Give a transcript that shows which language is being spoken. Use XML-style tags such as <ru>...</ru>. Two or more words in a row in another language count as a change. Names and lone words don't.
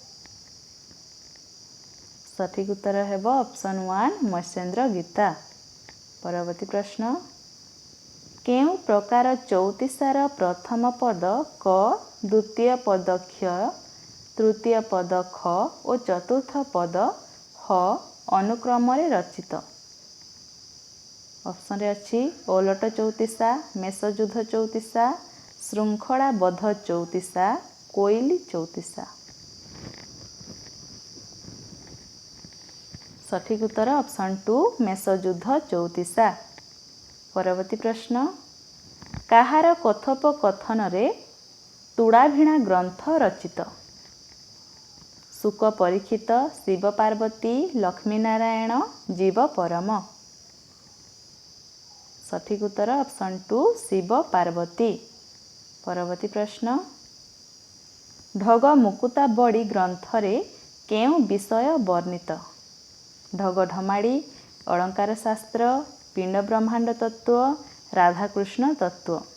<or>ସଠିକ ଉତ୍ତର ହେବ ଅପ୍ସନ 1 ମହେନ୍ଦ୍ର ଗୀତା। ପରବର୍ତ୍ତୀ ପ୍ରଶ୍ନ କେଉଁ ପ୍ରକାର ଚଉତିଶାର ପ୍ରଥମ ପଦ କ, ଦ୍ୱିତୀୟ ପଦ କ୍ଷ, ତୃତୀୟ ପଦ ଖ ଔର ଚତୁର୍ଥ ପଦ ହ ଅନୁକ୍ରମ ରେ ରଚିତ। ଅପ୍ସନ ରେ ଅଛି ଓଲଟ ଚଉତିଶା, ମେଷଯୁଦ୍ଧ ଚଉତିଶା, ଶୃଙ୍ଖଳାବଦ୍ଧ ଚଉତିଶା, କୋଇଲି ଚଉତିଶା। ସଠିକ ଉତ୍ତର ଅପ୍ସନ 2 ମେଷଯୁଦ୍ଧ ଚଉତିଶା। ପରବର୍ତ୍ତୀ ପ୍ରଶ୍ନ କାହାର କଥୋପକଥନ ରେ ତୁଡ଼ାଭିଣା ଗ୍ରନ୍ଥ ରଚିତ। ଶୁକ ପରୀକ୍ଷିତ, ଶିବ ପାର୍ବତୀ, ଲକ୍ଷ୍ମୀ ନାରାୟଣ, ଜୀବ ପରମ। ସଠିକ ଉତ୍ତର ଅପ୍ସନ 2 ଶିବ ପାର୍ବତୀ। ପରବର୍ତ୍ତୀ ପ୍ରଶ୍ନ ଢଗ ମୁକୁତା ବଡ଼ି ଗ୍ରନ୍ଥରେ କେଉଁ ବିଷୟ ବର୍ଣ୍ଣିତ। ଢଗ ଢମାଳି, ଅଳଙ୍କାର ଶାସ୍ତ୍ର, ପିଣ୍ଡ ବ୍ରହ୍ମାଣ୍ଡ ତତ୍ତ୍ୱ, ରାଧାକୃଷ୍ଣ ତତ୍ତ୍ୱ।</or>